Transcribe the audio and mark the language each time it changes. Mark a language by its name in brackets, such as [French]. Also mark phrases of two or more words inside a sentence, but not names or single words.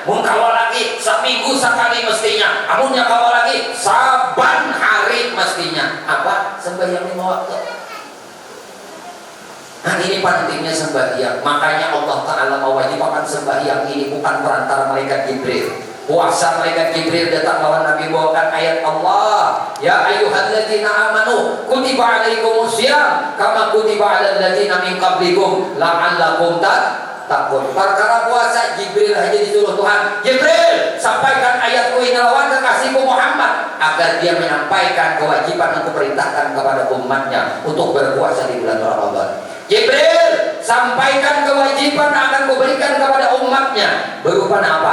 [Banjar] Mengkawal lagi seminggu sekali mestinya. Amunnya kawal lagi saban hari mestinya. Apa? Sembahyang 5 waktu. Nah ini pentingnya sembahyang. Makanya Allah Ta'ala mewajibkan sembahyang ini bukan perantara malaikat Jibril. Puasa malaikat Jibril datang lawan Nabi bawakan ayat Allah. [Arabic] يا أيها الذين آمنوا كتب عليكم الصيام كما كتب على الذين من قبلكم لعلكم تتقون. [Banjar] Perkara puasa Jibril aja disuruh Tuhan. Jibril, sampaikan ayatku ini lawan kekasihku Muhammad agar dia menyampaikan kewajiban yang kuperintahkan kepada umatnya untuk berpuasa di bulan Ramadan. Jibril, sampaikan kewajiban akan kuberikan kepada umatnya berupa apa?